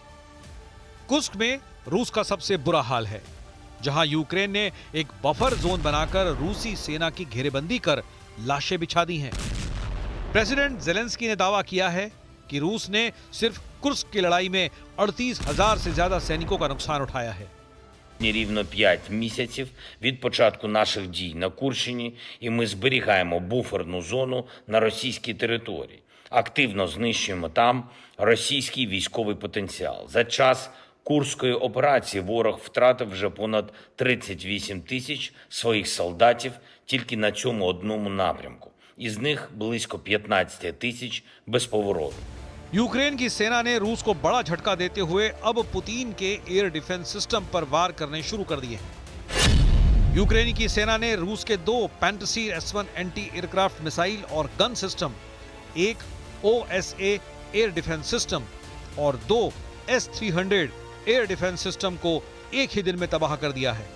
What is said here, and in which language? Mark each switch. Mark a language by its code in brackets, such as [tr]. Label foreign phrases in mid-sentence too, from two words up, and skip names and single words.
[hi] कुर्स्क में रूस का सबसे बुरा हाल है, जहां यूक्रेन ने एक [en] buffer zone [hi] बनाकर रूसी सेना की घेरेबंदी कर लाशें बिछा दी हैं। प्रेसिडेंट ज़ेलेंस्की ने दावा किया है कि रूस ने सिर्फ कुर्स्क की लड़ाई में 38,000 से ज्यादा सैनिकों का नुकसान उठाया है। [uk] Рівно 5 місяців від початку наших дій на Курщині, і ми зберігаємо буферну зону на російській території. Активно знищуємо там російський військовий потенціал. За час Курської операції ворог втратив вже понад 38 тисяч своїх солдатів тільки на цьому одному напрямку. Із них близько 15 тисяч безповоротно. [hi] यूक्रेन की सेना ने रूस को बड़ा झटका देते हुए अब पुतिन के [en] air defense system [hi] पर वार करने शुरू कर दिए हैं। यूक्रेन की सेना ने रूस के 2 पैंटसीर S-1 [en] anti aircraft missile [hi] और [en] gun system, [hi] एक OSA [en] air defense system [hi] और 2 S-300 [en] air defense system [hi] को एक ही दिन में तबाह कर दिया है।